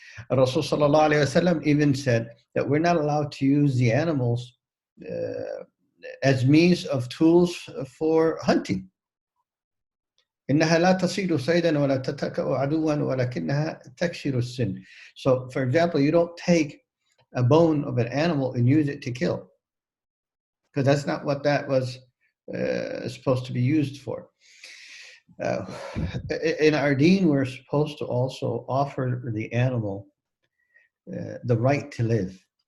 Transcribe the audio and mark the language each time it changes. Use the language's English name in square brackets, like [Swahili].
[English] Rasul sallallahu alaihi wasallam even said that we're not allowed to use the animals as means of tools for hunting. [Arabic] إنها لا تصيد صيدا ولا تتكأ عدوا ولكنها تكسر السن. [English] So, for example, you don't take a bone of an animal and use it to kill, because that's not what that was supposed to be used for. In our deen, we're supposed to also offer the animal the right to live.